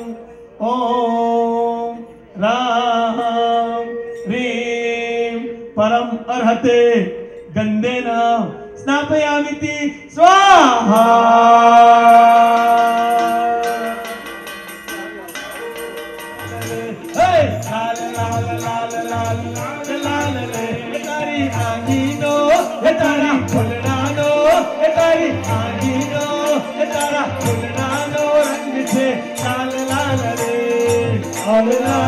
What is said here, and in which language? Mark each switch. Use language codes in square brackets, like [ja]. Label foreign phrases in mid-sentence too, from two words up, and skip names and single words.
[sa] ओम राम ह्रीं परम अर्हते गंधेन स्नापयामीति स्वाहा। [gu] લાલ લાલ લાલ લાલ લાલ લાલ લે તારી આંગીનો તારા ફુલડાનો તારી આંગીનો તારા ફુલડાનો રંગ સે લાલ લાલ રે લાલ લાલ